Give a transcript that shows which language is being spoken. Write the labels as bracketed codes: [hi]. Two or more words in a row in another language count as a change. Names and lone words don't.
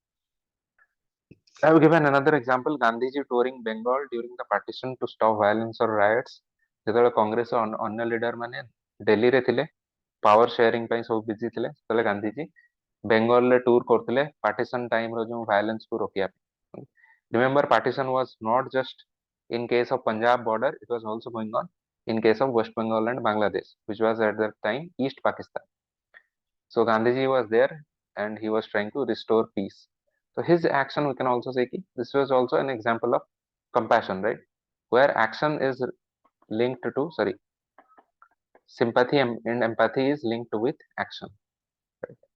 [en] I have given another example Gandhiji touring Bengal during the partition to stop violence or riots [or] ଯେତେବେଳେ କଂଗ୍ରେସ ଅନ୍ୟ ଲିଡର ମାନେ ଦିଲ୍ଲୀରେ ଥିଲେ [en] power sharing [or] ପାଇଁ ସବୁ ବିଜି ଥିଲେ ସେତେବେଳେ ଗାନ୍ଧୀଜୀ ବେଙ୍ଗଲରେ ଟୁର କରୁଥିଲେ [en] partition time [or] ଯୋଉ ଭାଇଲେନ୍ସ କୁ ରୋକିବା ପାଇଁ [en] remember partition was not just in case of Punjab border it was also going on in case of West Bengal and Bangladesh which was at that time East Pakistan so Gandhiji was there and he was trying to restore peace so his action we can also say ki, this was also an example of compassion right where action is linked to sorry sympathy and empathy is linked with action right?